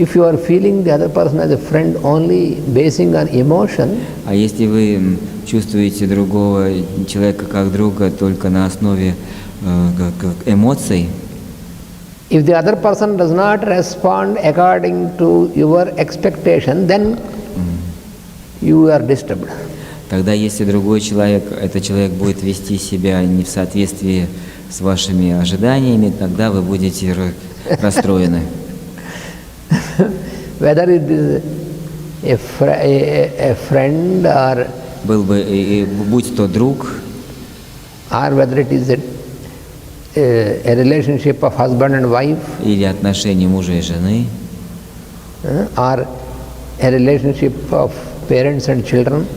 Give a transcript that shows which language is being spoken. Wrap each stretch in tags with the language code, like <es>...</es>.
<en>if you are feeling the other person as a friend only basing on emotion,</en> <ru>А если вы чувствуете другого человека как друга только на основе как эмоций,</ru> <en>if the other person does not respond according to your expectation, then you are disturbed.</en> <ru>тогда если другой человек, этот человек будет вести себя не в соответствии с вашими ожиданиями, тогда вы будете расстроены.</ru> <en>Whether it is a friend or</en> <ru>Был бы, будь то друг,</ru> <en>whether it is a relationship of husband and wife,</en> <ru>или отношения мужа и жены,</ru> <en>or a relationship of parents and children,</en>